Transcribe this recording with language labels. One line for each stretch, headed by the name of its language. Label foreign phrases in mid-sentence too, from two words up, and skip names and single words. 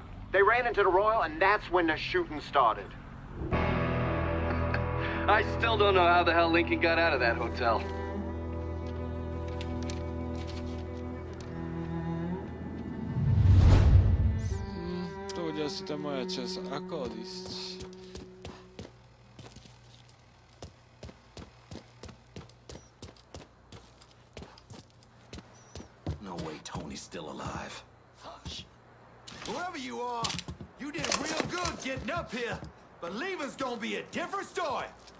English: They ran into the Royal and that's when the shooting started. I still don't know how the hell Lincoln got out of that hotel.
Slovak: To bude asi tá moja časť. Ako odísť?
English: No way Tony's still alive. Hush. Whoever you are, you did real good getting up here. But leaving's gonna be a different story.